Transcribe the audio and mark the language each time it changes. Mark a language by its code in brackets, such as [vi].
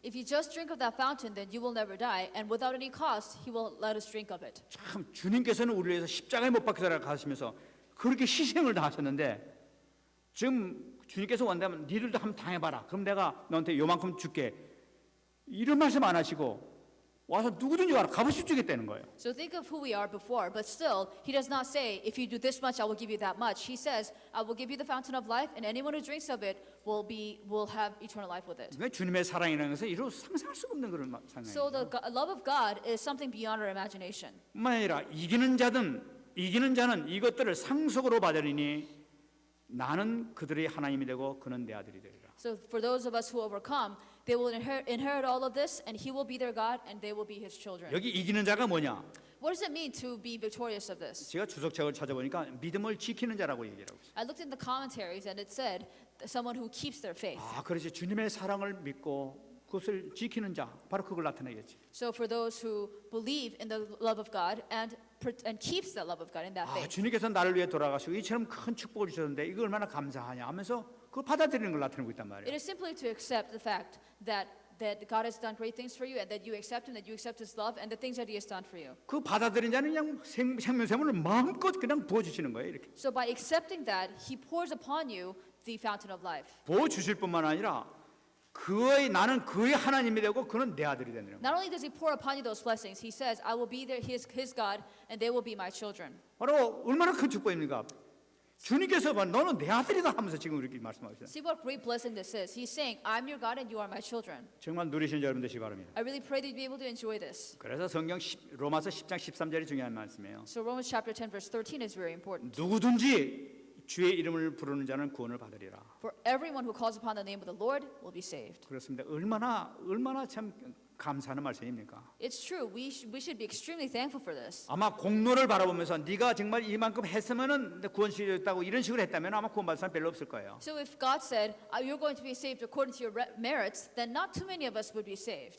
[en] If you just drink of that fountain, then you will never die, and without any cost, He will let us drink of it. [ko] 참 주님께서는 우리를 위해서 십자가에 못 박혀 가시면서 그렇게 희생을 다 하셨는데 지금 주님께서 원하면 니들도 한번 당해봐라. 그럼 내가 너한테 요만큼 줄게. 이런 말씀 안 하시고 와서 누구든지 와라. 값없이 주겠다는 거예요. [en] So think of who we are before, but still, He does not say, if you do this much, I will give you that much. He says, I will give you the fountain of life, and anyone who drinks of it will have eternal life with it. [ko] 그러니까 주님의 사랑이라는 것은 이루 상상할 수가 없는 그런 [en] So [ko] 상황이에요. [en] the love of God is something beyond our imagination. [ko] 뿐만 아니라 이기는 자는 이것들을 상속으로 받으리니 나는 그들의 하나님이 되고 그는 내 아들이 되리라. [en] So for those of us who overcome, they will inherit all of this, and He will be their God, and they will be His children. [ko] 여기 이기는 자가 뭐냐? [en] What does it mean to be victorious of this? [ko] 제가 주석책을 찾아보니까 믿음을 지키는 자라고 얘기하고 있어요. [en] I looked in the commentaries, and it said someone who keeps their faith. [ko] 아, 그렇지. 주님의 사랑을 믿고 그것을 지키는 자, 바로 그걸 나타내겠지. [en] So for those who believe in the love of God and keeps the love of God in that 아, faith. [ko] 주님께서 나를 위해 돌아가시고 이처럼 큰 축복을 주셨는데 이거 얼마나 감사하냐 하면서 그걸 받아들이는 걸 나타내고 있단 말이에요. [en] It is simply to accept the fact that God has done great things for you, and that you accept Him, that you accept His love, and the things that He has done for you. [ko] 그 받아들인 자는 그냥 생명샘물을 마음껏 그냥 부어주시는 거예요. 이렇게 [en] So by accepting that, He pours upon you the fountain of life. [ko] 부어주실 뿐만 아니라 나는 그의 하나님이 되고 그는 내 아들이 되는 거예요. [en] Not only does He pour upon you those blessings, He says, I will be His God, and they will be my children. [ko] 바로 얼마나 큰 축복입니까? 주님께서 너는 내 아들이다 하면서 지금 이렇게 말씀하시잖아요. [en] See what great blessing this is. He's saying, I'm your God, and you are my children. [ko] 정말 누리시는 여러분 되시기 바랍니다. [en] I really pray that you be able to enjoy this. [ko] 그래서 성경 로마서 10장 13절이 중요한 말씀이에요. [en] So Romans chapter 10, verse 13 is very important. [ko] 누구든지 주의 이름을 부르는 자는 구원을 받으리라. [en] For everyone who calls upon the name of the Lord will be saved. [ko] 그렇습니다. 얼마나 참 감사하는 말씀입니까? [en] It's true. We should be extremely thankful for this. [ko] 아마 공로를 바라보면서 네가 정말 이만큼 했으면은 구원시켰다고 이런 식으로 했다면 아마 구원받을 사람 별로 없을 거예요. [en] So if God said, you're going to be saved according to your merits, then not too many of us would be saved.